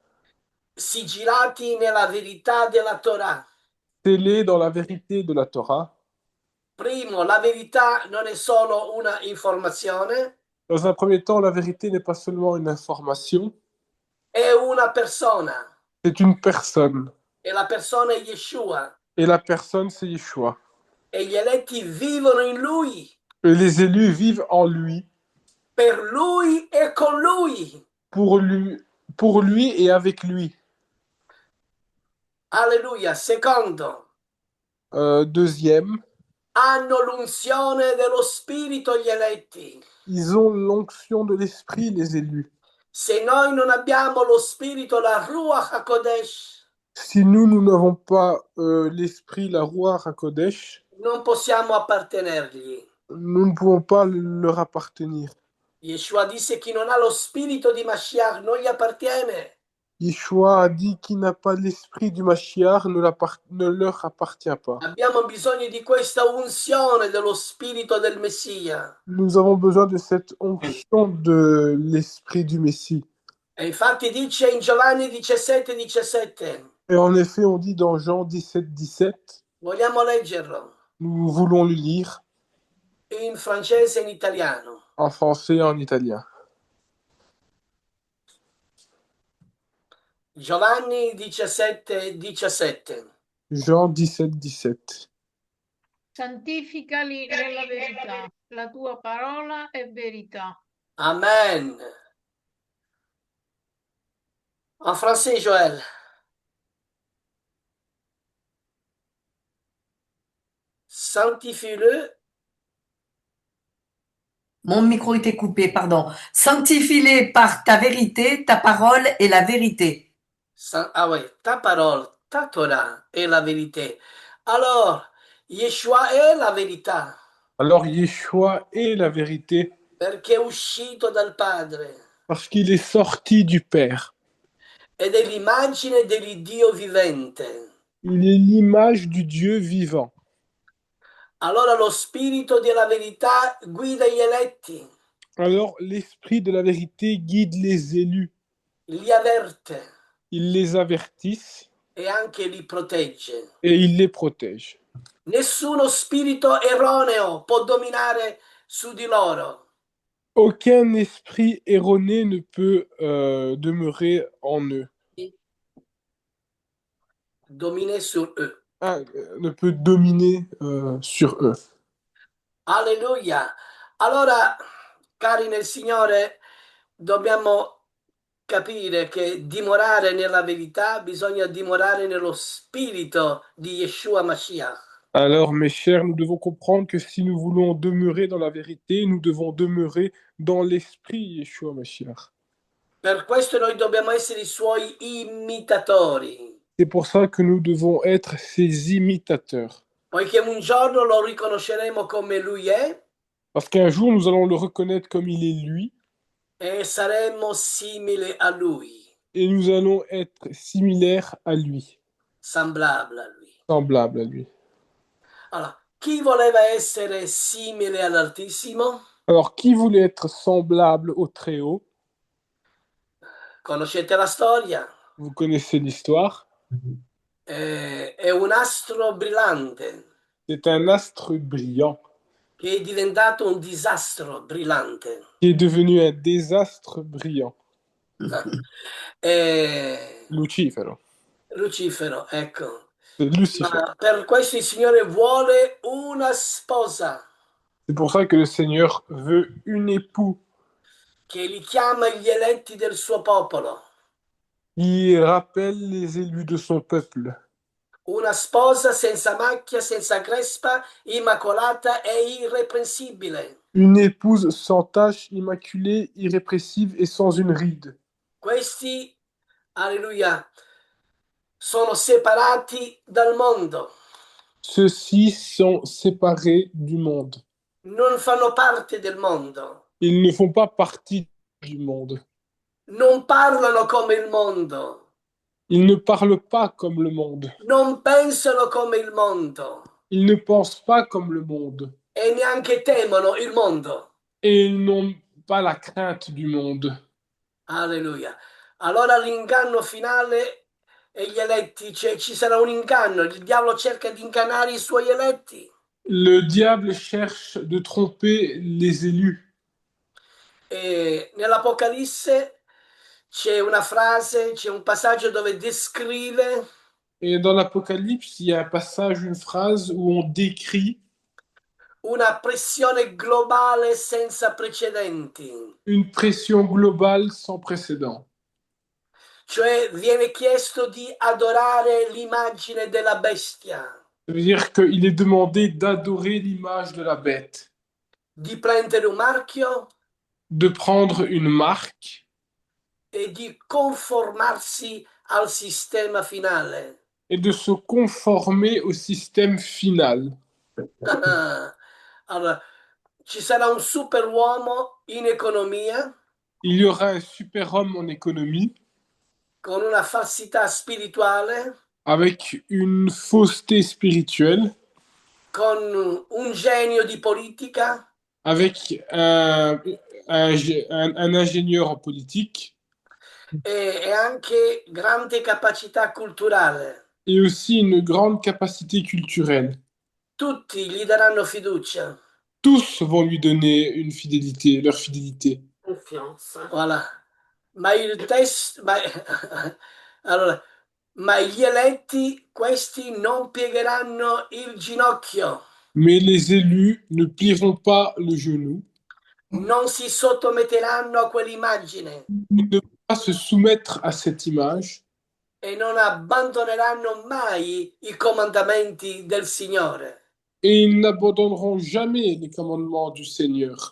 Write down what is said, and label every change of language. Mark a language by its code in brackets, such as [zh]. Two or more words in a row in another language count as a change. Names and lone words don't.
[it] sigillati nella verità della Torah. [fr] scellés dans la vérité de la Torah. [it] Primo, la verità non è solo una informazione, [fr] Dans un premier temps, la vérité n'est pas seulement une information, [it] è una persona [fr] c'est une personne. [it] e la persona è Yeshua [fr] Et la personne, c'est Yeshua. [it] e gli eletti vivono in lui, [fr] Et les élus vivent en lui, [it] per lui e con lui. [fr] pour lui et avec lui. [it] Alleluia. Secondo, [fr] Deuxième, [it] hanno l'unzione dello Spirito gli eletti. [fr] ils ont l'onction de l'esprit, les élus. [it] Se noi non abbiamo lo Spirito, la Ruach HaKodesh, [fr] Si nous n'avons pas l'esprit, la Ruach HaKodesh, [it] non possiamo appartenergli. [fr] nous ne pouvons pas leur appartenir. [it] Yeshua disse chi non ha lo spirito di Mashiach non gli appartiene. [fr] Yeshua a dit qui n'a pas l'esprit du Mashiach ne leur appartient pas. [it] Abbiamo bisogno di questa unzione dello spirito del Messia. [fr] Nous avons besoin de cette onction de l'esprit du Messie. [it] E infatti dice in Giovanni 17:17. [fr] Et en effet, on dit dans Jean 17:17, [it] Vogliamo leggerlo [fr] nous voulons le lire [it] in francese e in italiano. [fr] en français et en italien. [it] Giovanni 17:17. [fr] Jean 17:17. [it] Santificali nella verità, la tua parola è verità. [fr] Amen. En français, Joël. Sanctifie-le. Mon micro était coupé, pardon. Sanctifie-les par ta vérité, ta parole est la vérité. Ah oui, ta parole, ta Torah est la vérité. [it] Alors, Yeshua è la verità, [fr] Alors Yeshua est la vérité [it] perché è uscito dal Padre [fr] parce qu'il est sorti du Père. [it] ed è l'immagine dell'Iddio vivente. [fr] Il est l'image du Dieu vivant. [it] Allora lo spirito della verità guida gli eletti, [fr] Alors l'esprit de la vérité guide les élus. [it] li avverte [fr] Il les avertisse [it] e anche li protegge. [fr] et il les protège. [it] Nessuno spirito erroneo può dominare su di loro. [fr] Aucun esprit erroné ne peut demeurer en eux. Dominer sur eux. Ne peut dominer sur eux. [it] Alleluia. Allora, cari nel Signore, dobbiamo capire che dimorare nella verità bisogna dimorare nello spirito di Yeshua Mashiach. [fr] Alors, mes chers, nous devons comprendre que si nous voulons demeurer dans la vérité, nous devons demeurer dans l'esprit Yeshua Mashiach. [it] Per questo noi dobbiamo essere i suoi imitatori. [fr] C'est pour ça que nous devons être ses imitateurs. [it] poiché un giorno lo riconosceremo come lui è [fr] Parce qu'un jour, nous allons le reconnaître comme il est lui, [it] e saremo simili a lui, [fr] et nous allons être similaires à lui, [it] semblabili a lui. [fr] semblables à lui. [it] Allora, chi voleva essere simile all'Altissimo? [fr] Alors, qui voulait être semblable au Très-Haut? [it] Conoscete la storia? [fr] Vous connaissez l'histoire. [it] È un astro brillante [fr] C'est un astre brillant [it] che è diventato un disastro brillante. [fr] qui est devenu un désastre brillant. [it] E Lucifero. Lucifero, ecco. [fr] C'est Lucifer. [it] Ma per questo il Signore vuole una sposa [fr] C'est pour ça que le Seigneur veut une époux [it] che li chiama gli eletti del suo popolo, [fr] qui rappelle les élus de son peuple. [it] una sposa senza macchia, senza crespa, immacolata e irreprensibile. [fr] Une épouse sans tache, immaculée, irrépressible et sans une ride. [it] Questi, alleluia, sono separati dal mondo, [fr] Ceux-ci sont séparés du monde. [it] non fanno parte del mondo, [fr] Ils ne font pas partie du monde. [it] non parlano come il mondo, [fr] Ils ne parlent pas comme le monde. [it] non pensano come il mondo [fr] Ils ne pensent pas comme le monde. [it] e neanche temono il mondo. [fr] Et ils n'ont pas la crainte du monde. [it] Alleluia. Allora l'inganno finale e gli eletti, cioè ci sarà un inganno, il diavolo cerca di ingannare i suoi eletti. [fr] Le diable cherche de tromper les élus. [it] E nell'Apocalisse c'è una frase, c'è un passaggio dove descrive [fr] Et dans l'Apocalypse, il y a un passage, une phrase où on décrit [it] una pressione globale senza precedenti. [fr] une pression globale sans précédent. [it] Cioè viene chiesto di adorare l'immagine della bestia, [fr] Ça veut dire qu'il est demandé d'adorer l'image de la bête, [it] di prendere un marchio [fr] de prendre une marque [it] e di conformarsi al sistema finale. [fr] et de se conformer au système final. [it] Allora, ci sarà un superuomo in economia [fr] Il y aura un super-homme en économie [it] con una falsità spirituale, [fr] avec une fausseté spirituelle, [it] con un genio di politica, [fr] avec un ingénieur en politique [it] e anche grande capacità culturale. [fr] et aussi une grande capacité culturelle. [it] Tutti gli daranno fiducia. [fr] Tous vont lui donner une fidélité, leur fidélité. Confiance. Voilà. [it] Ma il testo, allora, ma gli eletti, questi non piegheranno il ginocchio, [fr] Mais les élus ne plieront pas le genou, [it] non si sottometteranno a quell'immagine [fr] ils ne vont pas se soumettre à cette image [it] e non abbandoneranno mai i comandamenti del Signore. [fr] et ils n'abandonneront jamais les commandements du Seigneur.